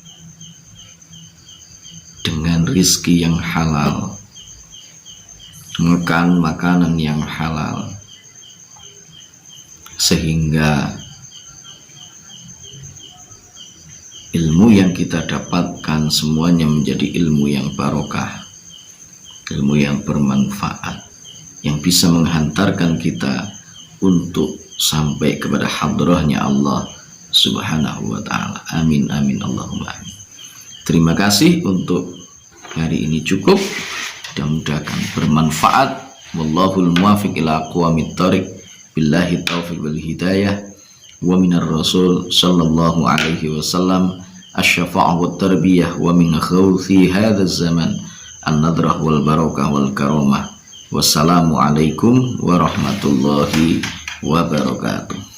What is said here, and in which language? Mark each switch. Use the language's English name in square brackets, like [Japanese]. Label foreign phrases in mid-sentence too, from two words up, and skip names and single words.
[Indonesian] dengan rizki yang halal, makan makanan yang halal, sehingga ilmu yang kita dapatkan semuanya menjadi ilmu yang barokah, ilmu yang bermanfaat, yang bisa menghantarkan kita untuk sampai kepada hadrahnya Allah [Arabic] سبحانه وتعالى. آمين آمين اللهم آمين. [Indonesian] Terima kasih untuk hari ini cukup, mudah-mudahan bermanfaat. [Arabic] والله الموفق إلى أقوم الطريق، بالله التوفيق والهداية، ومن الرسول صلى الله عليه وسلم الشفاعة والتربية، ومن خوف هذا الزمان النظرة والبركة والكرامة. والسلام عليكم ورحمة الله وبركاته.